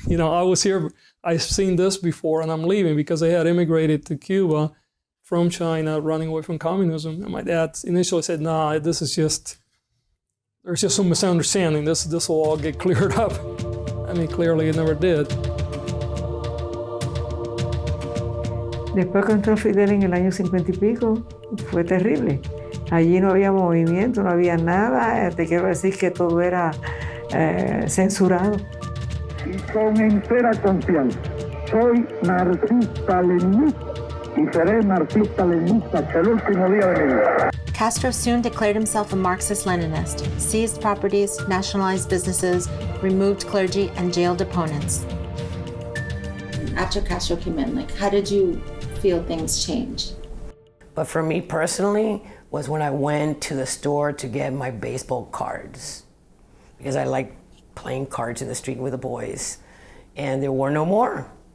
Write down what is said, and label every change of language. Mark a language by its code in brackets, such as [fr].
[en] You know, I was here, I've seen this before and I'm leaving, because I had immigrated to Cuba from China, running away from communism. And my dad initially said, nah, this is just There's just some misunderstanding. This will all get cleared up. I mean, clearly it never did. [es] Después que entró Fidel en el año 50 y pico, fue terrible. Allí no había movimiento, no había nada. Te quiero decir que todo era censurado. Y con entera confianza, soy marxista-leninista y seré marxista-leninista hasta el último día de mi vida. [en] Castro soon declared himself a Marxist-Leninist, seized properties, nationalized businesses, removed clergy, and jailed opponents. After Castro came in, how did you feel things change? But for me personally, was when I went to the store to get my baseball cards, because I liked playing cards in the street with the boys, and there were no more.